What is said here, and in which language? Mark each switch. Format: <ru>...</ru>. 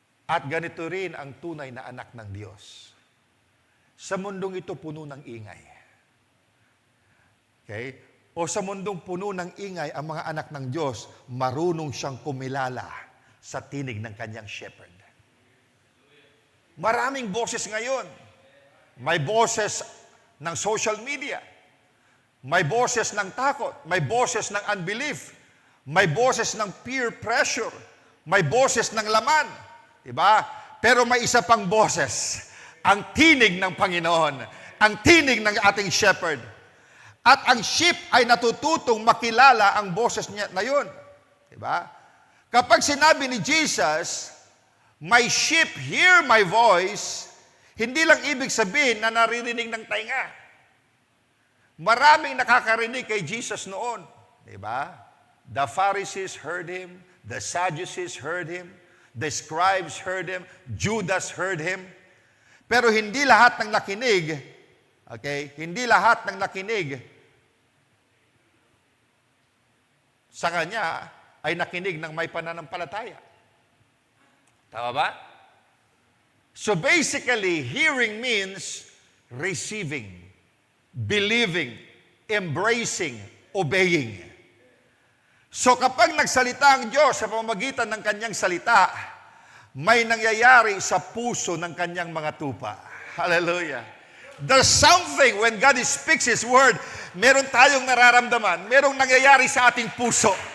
<tl>At ganito rin ang tunay na anak ng Diyos. Sa mundong ito puno ng ingay. Okay? O sa mundong puno ng ingay, ang mga anak ng Diyos, marunong siyang kumilala sa tinig ng kanyang shepherd. Maraming boses ngayon. May boses ng social media. May boses ng takot. May boses ng unbelief. May boses ng peer pressure. May boses ng laman. Diba? Pero may isa pang boses. Ang tinig ng Panginoon. Ang tinig ng ating shepherd. At ang sheep ay natututong makilala ang boses niya na yun. Diba? Kapag sinabi ni Jesus,</tl> <en>my sheep hear my voice,</en> <tl>hindi lang ibig sabihin na naririnig ng tainga. Maraming nakakarinig kay Jesus noon. Diba?</tl> <en>The Pharisees heard Him. The Sadducees heard Him. The scribes heard Him. Judas heard Him.</en> <tl>Pero hindi lahat ng nakinig, okay, hindi lahat ng nakinig sa Kanya ay nakinig ng may pananampalataya. Tama ba?</tl> <en>So basically, hearing means receiving, believing, embracing, obeying.</en> <tl>So kapag nagsalita ang Diyos sa pamamagitan ng kanyang salita, may nangyayari sa puso ng kanyang mga tupa. Hallelujah.</tl> <en>There's something when God speaks His word,</en> <tl>meron tayong nararamdaman, merong nangyayari sa ating puso.</tl>